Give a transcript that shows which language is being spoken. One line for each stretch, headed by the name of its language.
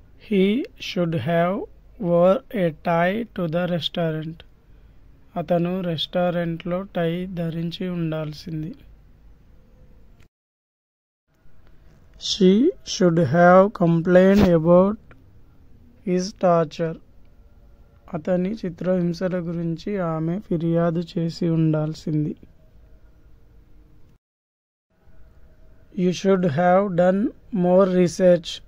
English: He should have wore a tie to the restaurant.
Telugu: అతను రెస్టారెంట్లో టై ధరించి ఉండాల్సింది.
English: She should have complained about his torture.
Telugu: అతని చిత్రహింసల గురించి ఆమె ఫిర్యాదు చేసి ఉండాల్సింది.
English: You should have done more research.